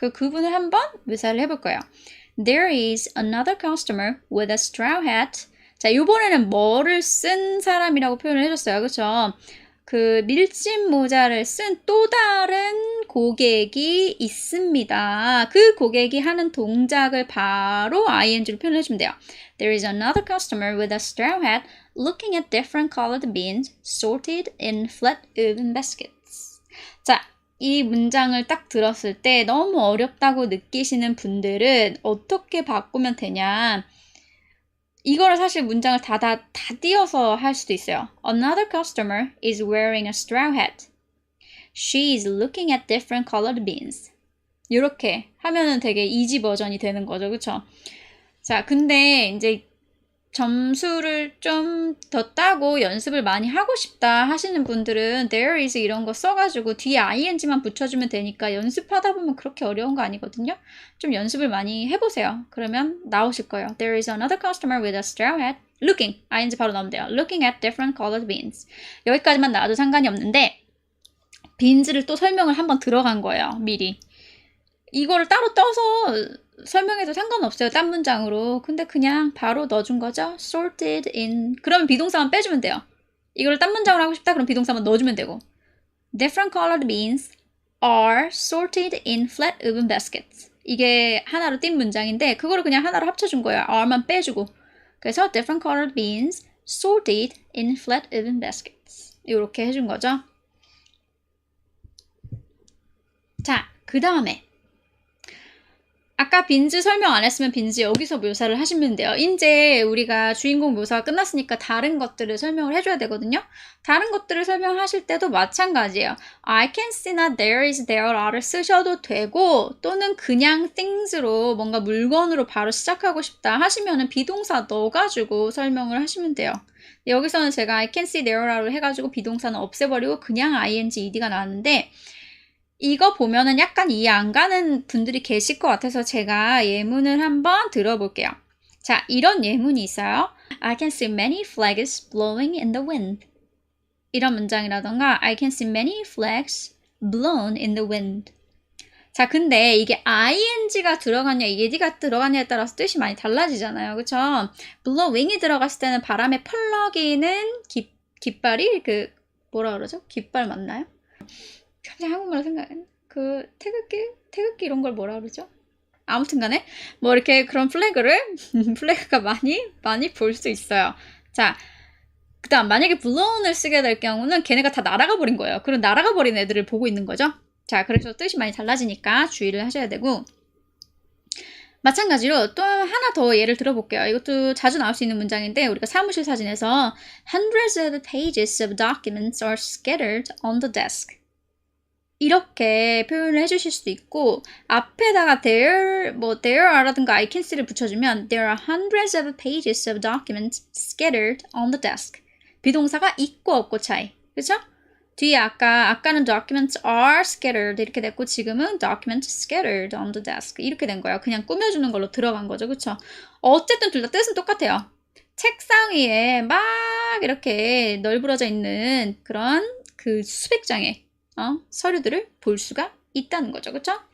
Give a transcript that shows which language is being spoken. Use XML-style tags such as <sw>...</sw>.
<ko>그분을 한번 묘사를 해볼 거예요.</ko> <en>There is another customer with a straw hat.</en> <ko>자, 이번에는 뭐를 쓴 사람이라고 표현을 해줬어요. 그쵸? 그 밀짚 모자를 쓴 또 다른 고객이 있습니다. 그 고객이 하는 동작을 바로 ing로 표현을 해주면 돼요.</ko> <en>There is another customer with a straw hat looking at different colored beans sorted in flat woven baskets.</en> <ko>자, 이 문장을 딱 들었을 때 너무 어렵다고 느끼시는 분들은 어떻게 바꾸면 되냐? 이거를 사실 문장을 다 띄어서 할 수도 있어요.</ko> <en>Another customer is wearing a straw hat. She is looking at different colored beans.</en> <ko>이렇게 하면은 되게 이지 버전이 되는 거죠. 그쵸? 자, 근데 이제 점수를 좀 더 따고 연습을 많이 하고 싶다 하시는 분들은 there is 이런 거 써가지고 뒤에 ing만 붙여주면 되니까 연습하다 보면 그렇게 어려운 거 아니거든요. 좀 연습을 많이 해보세요. 그러면 나오실 거예요.</ko> <en>There is another customer with a straw hat looking, ing</en> <ko>바로 나오면 돼요.</ko> <en>Looking at different colored beans.</en> <ko>여기까지만 나와도 상관이 없는데 beans를 또 설명을 한번 들어간 거예요. 미리. 이거를 따로 떠서 설명해도 상관없어요. 딴 문장으로. 근데 그냥 바로 넣어준 거죠.</ko> <en>sorted in.</en> <ko>그러면 비동사만 빼주면 돼요. 이걸 딴 문장으로 하고 싶다? 그럼 비동사만 넣어주면 되고.</ko> <en>Different colored beans are sorted in flat woven baskets.</en> <ko>이게 하나로 띈 문장인데 그거를 그냥 하나로 합쳐준 거예요. are만 빼주고. 그래서</ko> <en>different colored beans sorted in flat woven baskets.</en> <ko>이렇게 해준 거죠. 자, 그 다음에 아까 빈즈 설명 안 했으면 빈즈 여기서 묘사를 하시면 돼요. 이제 우리가 주인공 묘사가 끝났으니까 다른 것들을 설명을 해줘야 되거든요. 다른 것들을 설명하실 때도 마찬가지예요. I can see나 there is, there are를 쓰셔도 되고 또는 그냥 things로 뭔가 물건으로 바로 시작하고 싶다 하시면은 비동사 넣어가지고 설명을 하시면 돼요. 여기서는 제가 I can see there are로 해가지고 비동사는 없애버리고 그냥 ing, ed가 나왔는데 이거 보면은 약간 이해 안 가는 분들이 계실 것 같아서 제가 예문을 한번 들어볼게요. 자, 이런 예문이 있어요.</ko> <en>I can see many flags blowing in the wind.</en> <ko>이런 문장이라던가</ko> <en>I can see many flags blown in the wind.</en> <ko>자, 근데 이게 ing가 들어가냐, ed가 들어가냐에 따라서 뜻이 많이 달라지잖아요. 그쵸? blowing이 들어갔을 때는 바람에 펄럭이는 깃발이 뭐라 그러죠? 깃발 맞나요? 갑자기 한국말로 생각해. 태극기 이런 걸 뭐라 그러죠? 아무튼 간에, 뭐 이렇게 그런 플래그가 많이 볼 수 있어요. 자, 그 다음, 만약에 blown을 쓰게 될 경우는 걔네가 다 날아가 버린 거예요. 그럼 날아가 버린 애들을 보고 있는 거죠. 자, 그래서 뜻이 많이 달라지니까 주의를 하셔야 되고, 마찬가지로 또 하나 더 예를 들어볼게요. 이것도 자주 나올 수 있는 문장인데 우리가 사무실 사진에서</ko> <en>Hundreds of pages of documents are scattered on the desk.</en> <ko>이렇게 표현을 해주실 수도 있고 앞에다가 there are라든가 I can see를 붙여주면</ko> <en>There are hundreds of pages of documents scattered on the desk.</en> <ko>비동사가 있고 없고 차이. 그쵸? 뒤에 아까는</ko> <en>documents are scattered</en> <ko>이렇게 됐고 지금은</ko> <en>documents scattered on the desk</en> <ko>이렇게 된 거예요. 그냥 꾸며주는 걸로 들어간 거죠. 그쵸? 어쨌든 둘 다 뜻은 똑같아요. 책상 위에 막 이렇게 널브러져 있는 그런 수백 장의 서류들을 볼 수가 있다는 거죠. 그쵸?</ko>